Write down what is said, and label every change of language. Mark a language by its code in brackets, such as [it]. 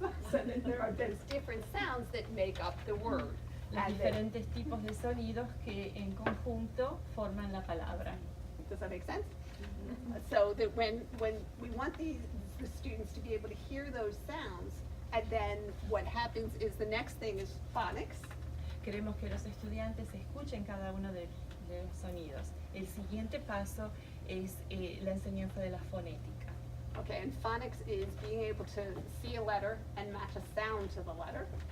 [en] So then there's different sounds that make up the word. [es] Los [en] And then- [es] diferentes tipos de sonidos que en conjunto forman la palabra. [en] Does that make sense? So that when we want the students to be able to hear those sounds, and then what happens is the next thing is phonics. [es] queremos que los estudiantes escuchen cada uno de los sonidos. El siguiente paso es la enseñanza de la fonética. [en] Okay, and phonics is being able to see a letter and match a sound to the letter.